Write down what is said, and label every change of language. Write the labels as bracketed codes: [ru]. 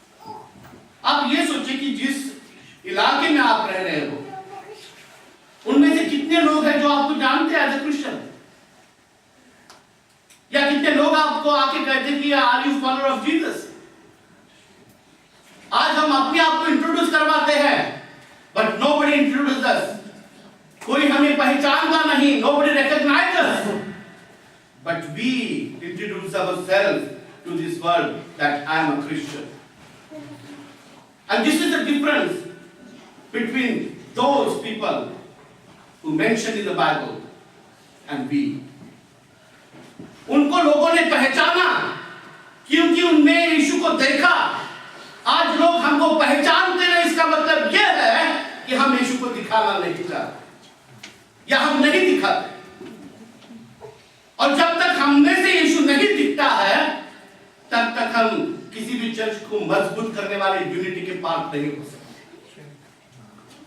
[hi] आप ये सोचिए कि जिस इलाके में आप रह रहे हो उनमें से कितने लोग हैं जो आपको जानते हैं [en] as a Christian, [hi] या कितने लोग आपको आके कहते हैं कि [en] Are you follower of Jesus? [hi] आज हम अपने आप को इंट्रोड्यूस करवाते हैं, [en] But nobody introduce us. [hi] कोई हमें पहचानता नहीं, [en] nobody recognize us, but we introduce ourselves to this world that I am a Christian. And this is the difference between those people who mentioned in the Bible and we. [hi] उनको लोगों ने पहचाना क्योंकि उनने यीशु को देखा। आज लोग हमको पहचानते नहीं, इसका मतलब यह है कि हम यीशु को दिखाना नहीं चाहते या हम नहीं दिखाते। और जब तक हमने से यीशु नहीं दिखता है तब तक हम किसी भी चर्च को मजबूत करने वाले यूनिटी के पार्ट नहीं हो सकते।